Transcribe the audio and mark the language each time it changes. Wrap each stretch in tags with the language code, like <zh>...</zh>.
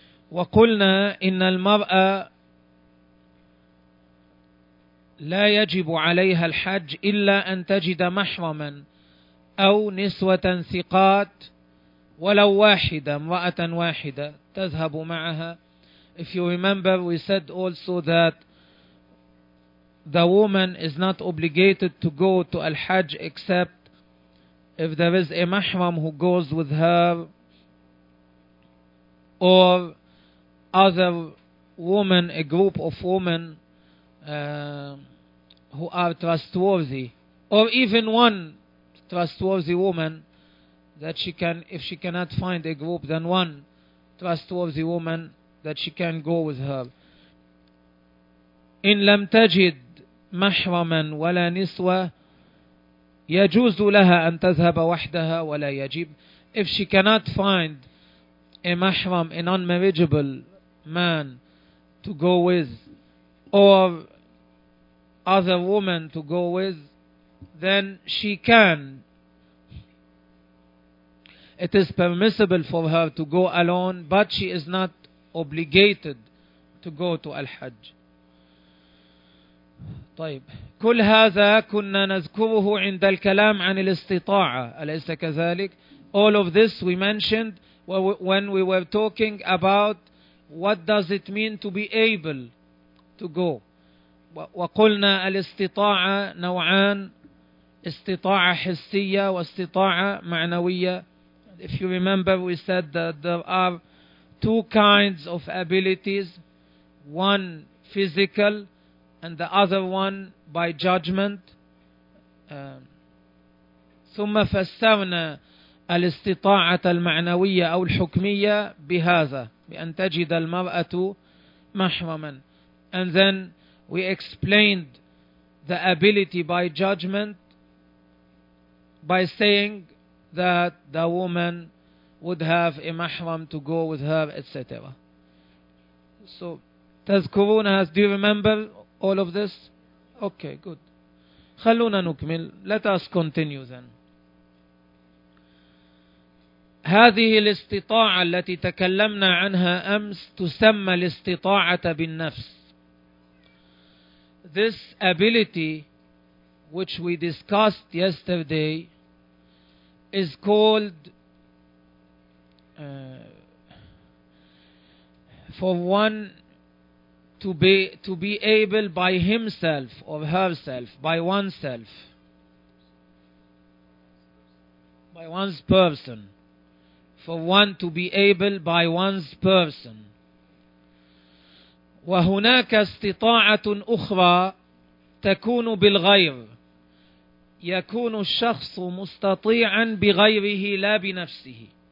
<ar>وقلنا إن المرأة لا يجب عليها الحج إلا أن تجد محرما أو نسوة ثقات ولو واحدة امرأة واحدة تذهب معها.</ar> <en>If you remember, we said also that the woman is not obligated to go to al-hajj except if there is a mahram who goes with her or other woman, a group of women who are trustworthy, or even one trustworthy woman that she can, if she cannot find a group, then one trustworthy woman that she can go with her.</en> <ar>إن لم تجد محرما ولا نسوة يجوز لها أن تذهب وحدها ولا يجب.</ar> <en>If she cannot find a محرم, a non-marriageable man to go with, or other woman to go with, then she can. It is permissible for her to go alone, but she is not obligated to go to Al-Hajj.</en> <ar>طيب كل هذا كنا نذكره عند الكلام عن الاستطاعة أليس كذلك.</ar> <en>All of this we mentioned when we were talking about what does it mean to be able to go.</en> <ar>وقلنا الاستطاعة نوعان, استطاعة حسية واستطاعة معنوية.</ar> <en>If you remember, we said that there are two kinds of abilities, one physical and the other one by judgment.</en> <ar>ثم فسرنا الاستطاعة المعنوية أو الحكمية بهذا, بأن تجد المرأة محرما.</ar> <en>And then we explained the ability by judgment by saying that the woman would have a mahram to go with her, etc. So,</en> <ar>تذكرون,</ar> <en>do you remember all of this? Okay, good.</en> <ar>خلونا نكمل.</ar> <en>Let us continue then.</en> <ar>هذه الاستطاعة التي تكلمنا عنها أمس تسمى الاستطاعة بالنفس.</ar> <en>This ability which we discussed yesterday is called for one to be able by himself or herself, by oneself, by one's person, for one to be able by one's person.</en> <ar>وهناك استطاعة أخرى تكون بالغير, يكون الشخص مستطيعا بغيره لا بنفسه.</ar>